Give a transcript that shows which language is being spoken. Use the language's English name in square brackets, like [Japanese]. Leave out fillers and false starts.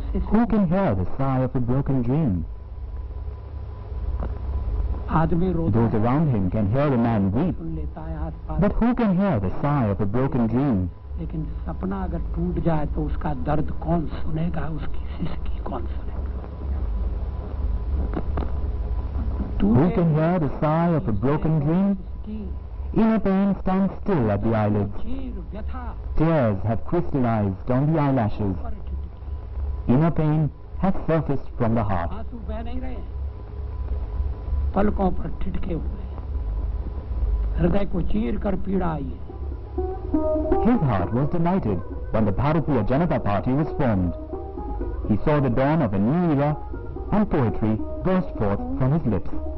[English] Who can hear the sigh of a broken dream? Those around him can hear a man weep, but who can hear the sigh of a broken dream? [Hindi] लेकिन सपना अगर टूट जाए तो उसका दर्द कौन सुनेगा, उसकी सिसकी कौन सुनेगा? [English] Who can hear the sigh of a broken dream? Inner pain stands still at the eyelids. Tears have crystallized on the eyelashes. Inner pain has surfaced from the heart. [Hindi] आंसू बह नहीं रहे, पलकों पर ठिठके हुए, हृदय को चीर कर पीड़ा आई है. [English] His heart was delighted when the Bharatiya Janata Party was formed. He saw the dawn of a new era and poetry burst forth from his lips.